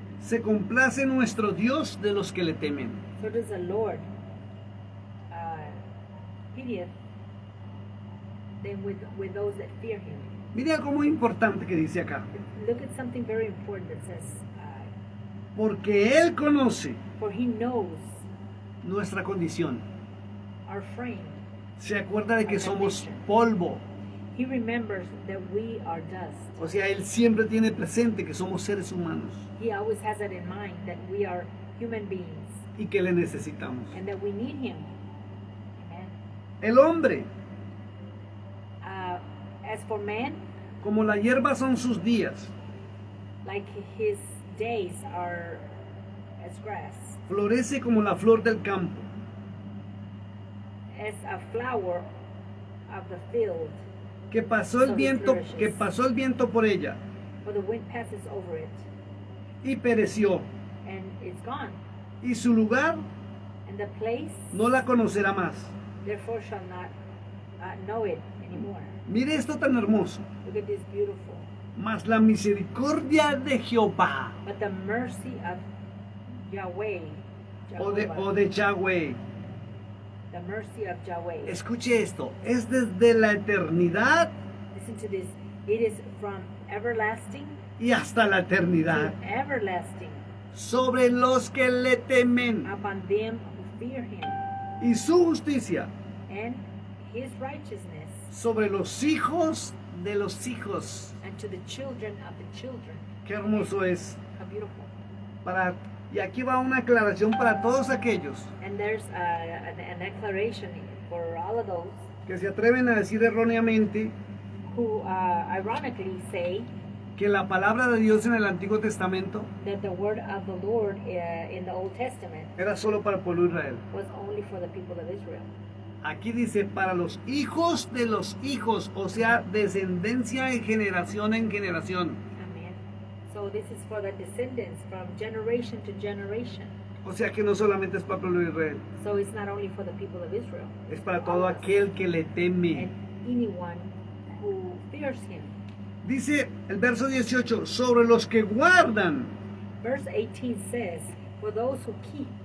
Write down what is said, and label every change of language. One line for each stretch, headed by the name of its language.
Spanish: se complace nuestro Dios de los que le temen.
English: so does the Lord pitieth them with those that fear Him.
Spanish: Mira algo muy importante que dice acá.
English: Look at something very important that says,
Spanish: Porque Él conoce
English: for He knows
Spanish: nuestra condición.
English: our frame.
Spanish: Se acuerda de que somos polvo.
English: He remembers that we are dust.
Spanish: O sea, Él siempre tiene presente que somos seres humanos
English: He always has that in mind, that we are human beings
Spanish: y que le necesitamos.
English: and that we need Him. Amen.
Spanish: El hombre,
English: As for man,
Spanish: como la hierba son sus días,
English: like his days are as grass,
Spanish: florece como la flor del campo.
English: as a flower of the field,
Spanish: Que pasó el viento por ella
English: for the wind passes over it,
Spanish: y pereció,
English: and it's gone,
Spanish: y su lugar
English: and the place
Spanish: no la conocerá más.
English: therefore shall not know it anymore.
Spanish: Mire esto tan hermoso.
English: Look at this beautiful.
Spanish: Mas la misericordia de Jehová
English: But the mercy of Yahweh,
Spanish: o
English: Jehovah,
Spanish: de Yahweh,
English: the mercy of Yahweh.
Spanish: escuche esto, es desde la eternidad
English: Listen to this. It is from everlasting
Spanish: y hasta la eternidad
English: to everlasting
Spanish: sobre los que le temen,
English: upon them who fear Him,
Spanish: y su justicia
English: and His righteousness
Spanish: sobre los hijos de los hijos.
English: and to the children of the children.
Spanish: Qué hermoso es.
English: How beautiful.
Spanish: Y aquí va una aclaración para todos aquellos
English: And there's an declaration for all of those
Spanish: que se atreven a decir erróneamente
English: who ironically say
Spanish: que la palabra de Dios en el Antiguo Testamento
English: that the word of the Lord in the Old Testament
Spanish: era solo para el pueblo de Israel.
English: was only for the people of Israel.
Spanish: Aquí dice para los hijos de los hijos, o sea, descendencia de generación en generación.
English: Amen. So this is for the descendants from generation to generation.
Spanish: O sea que no solamente es para el pueblo de Israel,
English: So it's not only for the people of Israel,
Spanish: es para todo aquel que le teme.
English: and anyone who fears Him.
Spanish: Dice el verso 18, sobre los que guardan
English: Verse 18 says, for those who keep